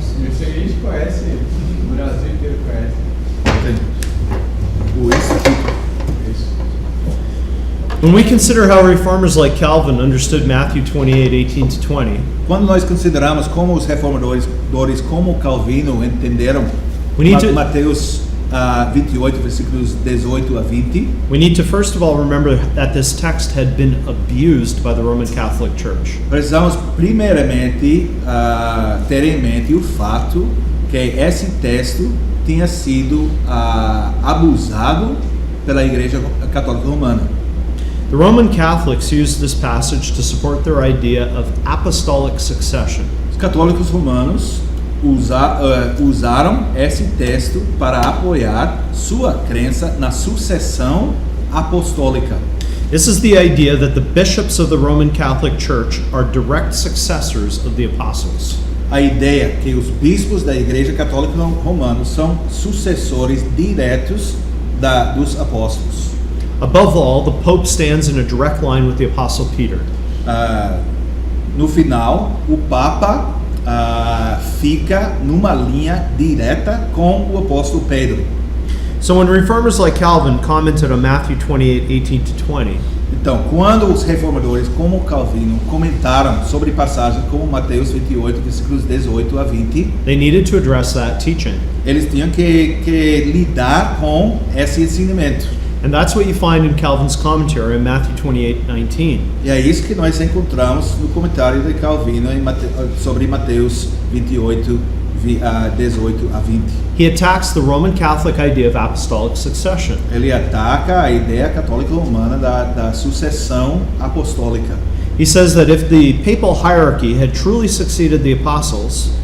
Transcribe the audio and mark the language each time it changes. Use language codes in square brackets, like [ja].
[pt] Esse aí a gente conhece, o Brasil inteiro conhece. O Instituto. [en] When we consider how reformers like Calvin understood Matthew 28:18 to 20, [pt] Quando nós consideramos como os reformadores, como Calvino entenderam [en] We need to- [pt] Mateus 28, versículos 18 a 20, [en] we need to first of all remember that this text had been abused by the Roman Catholic Church. [pt] precisamos primeiramente ter em mente o fato que esse texto tinha sido abusado pela Igreja Católica Romana. [en] The Roman Catholics used this passage to support their idea of apostolic succession. [pt] Os católicos romanos usaram esse texto para apoiar sua crença na sucessão apostólica. [en] This is the idea that the bishops of the Roman Catholic Church are direct successors of the apostles. [pt] A ideia que os bispos da Igreja Católica Romana são sucessores diretos dos apóstolos. [en] Above all, the Pope stands in a direct line with the Apostle Peter. [pt] No final, o Papa fica numa linha direta com o apóstolo Pedro. [en] So when reformers like Calvin commented on Matthew 28:18 to 20, [pt] Então, quando os reformadores como Calvino comentaram sobre passagens como Mateus 28, versículos 18 a 20, [en] they needed to address that teaching. [pt] eles tinham que lidar com esse ensinamento. [en] And that's what you find in Calvin's commentary on Matthew 28:19. [pt] E é isso que nós encontramos no comentário de Calvino sobre Mateus 28, 18 a 20. [en] He attacks the Roman Catholic idea of apostolic succession. [pt] Ele ataca a ideia católica romana da sucessão apostólica. [en] He says that if the papal hierarchy had truly succeeded the apostles,